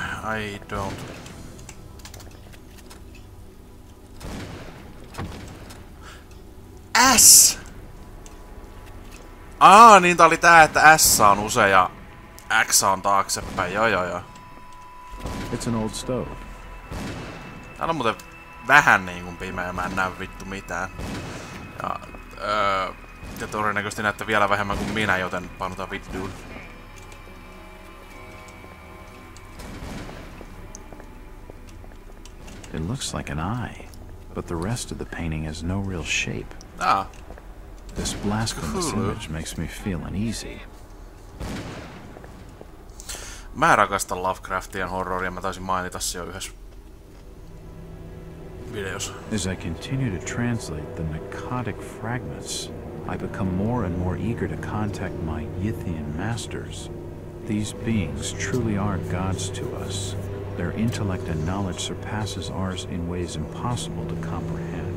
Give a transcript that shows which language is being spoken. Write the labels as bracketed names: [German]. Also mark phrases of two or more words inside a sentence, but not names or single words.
[English] I don't... S! [Finnish] Niin tää oli tää, että S on usein ja X on taaksepäin. Joo. [English] It's an old stove. [Finnish] Täällä on muuten vähän niinku pimeä, mä en näe vittu mitään. Ja todennäköisesti näette vielä vähemmän kuin minä, joten painutaan vittuun. [English] It looks like an eye, but the rest of the painting has no real shape. This blasphemous image makes me feel uneasy. [Finnish] Mä rakastan Lovecraftien horroria, mä taisin mainita se jo yhdessä videossa. [English] As I continue to translate the narcotic fragments, I become more and more eager to contact my Yithian masters. These beings truly are gods to us. Their intellect and knowledge surpasses ours in ways impossible to comprehend.